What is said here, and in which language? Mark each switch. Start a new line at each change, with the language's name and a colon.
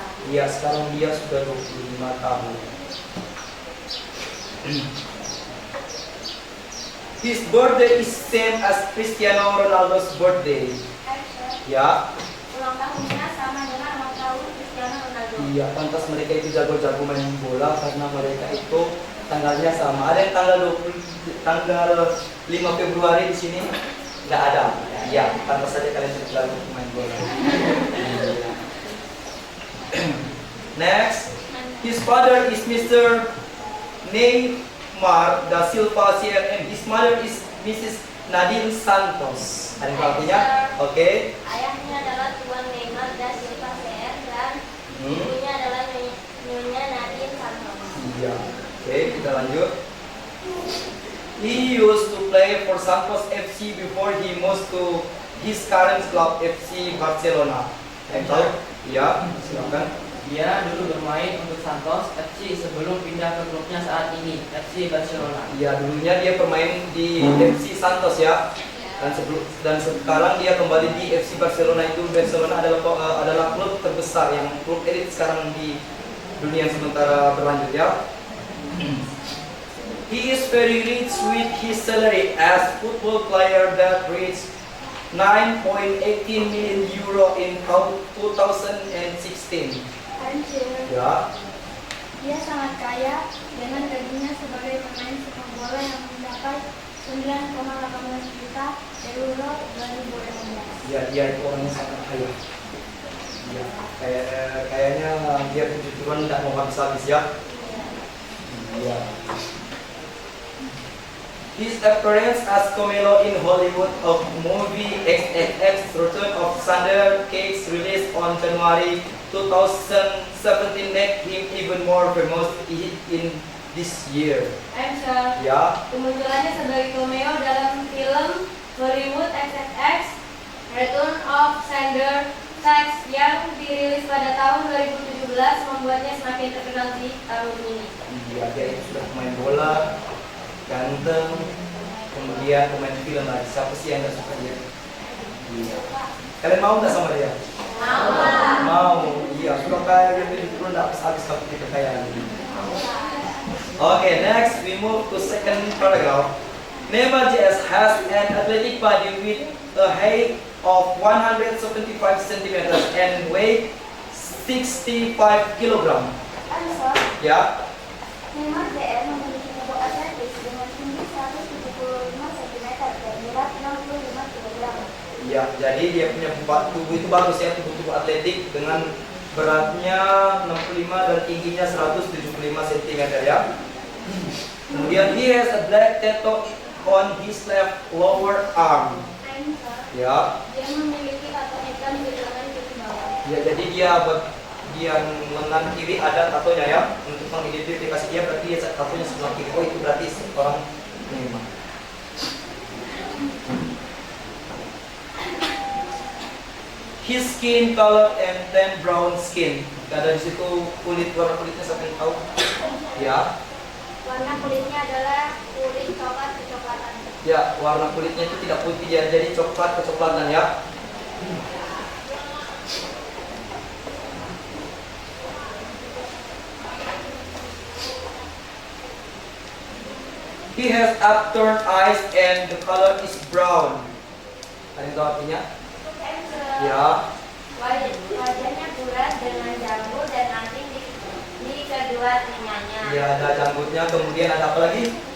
Indonesian: Iya, sekarang dia sudah 25 tahun.
English: His birthday is same as Cristiano Ronaldo's birthday. Ya.
Indonesian: Ulang tahunnya sama dengan ulang tahun Cristiano Ronaldo. Iya, pantas mereka itu jago-jago main bola karena mereka itu tanggalnya sama. Ada yang tanggal 5 Februari di sini nggak ada. Iya, pantas saja kalian cukup jago main bola.
English: Next, his father is Mr. Neymar da Silva CRM. His mother is Mrs. Nadine Santos.
Indonesian: Ada yang artinya? Oke. Ayahnya adalah Tuan Neymar da Silva CR dan ibunya adalah Nyonya Nadine Santos. Iya. Oke, kita lanjut.
English: He used to play for Santos FC before he moved to his current club FC Barcelona.
Indonesian: Yang tahu? Iya, silakan. Dia dulu bermain untuk Santos FC sebelum pindah ke klubnya saat ini, FC Barcelona. Iya, dulunya dia bermain di FC Santos ya. Dan sekarang dia kembali di FC Barcelona. Itu Barcelona adalah klub terbesar yang klub elit sekarang di dunia sementara berlanjut ya.
English: He is very rich with his salary as football player that reached 9.18 million euro in 2016.
Indonesian: Anjir. Ya. Dia sangat kaya dengan gajinya sebagai pemain sepak bola yang mencapai 9,18 juta euro 2016. Ya, dia itu orangnya sangat kaya. Ya, kayaknya dia kejujuran tidak mau habis-habis ya. Ya.
English: His appearance as Camelo in Hollywood of movie XXX Return of Thunder Cakes released on January 2017 made him even more famous in this year. Answer.
Indonesian: Ya. Kemunculannya sebagai cameo dalam film Hollywood XXX Return of Thunder Cakes yang dirilis pada tahun 2017 membuatnya semakin terkenal di tahun ini. Iya, dia itu sudah pemain bola, ganteng, kemudian pemain film lagi. Siapa sih yang nggak suka dia? Iya. Kalian mau nggak sama dia? Mau. Mau. Iya, sudah kaya dia dulu nggak habis tapi kita kaya.
English: Okay, next we move to second paragraph. Neymar JS has an athletic body with a height of 175 cm and weight 65 kg. Answer.
Indonesian: Ya. Neymar JR memiliki tubuh atletis dengan tinggi 175 cm dan berat 65 kg. Ya, jadi dia punya tubuh itu bagus ya, tubuh atletik dengan beratnya 65 dan tingginya 175 cm ya. Kemudian
English: he has a black tattoo on his left lower arm.
Indonesian: Ya. Dia memiliki tato hitam di lengan kiri bawah. Ya, jadi dia bagian lengan kiri ada tatonya ya. Untuk mengidentifikasi dia berarti dia tatonya sebelah kiri. Oh, itu berarti orang Neymar.
English: His skin color and tan brown skin.
Indonesian: Ada di situ warna kulitnya siapa yang tahu? Ya. Warna kulitnya adalah kulit coklat kecoklatan. Ya, warna kulitnya itu tidak putih ya, jadi coklat kecoklatan ya.
English: He has upturned eyes and the color is brown.
Indonesian: Ada yang tahu artinya? Ya. Wajahnya bulat dengan janggut dan anting di kedua telinganya. Ya, ada janggutnya, kemudian ada apa lagi?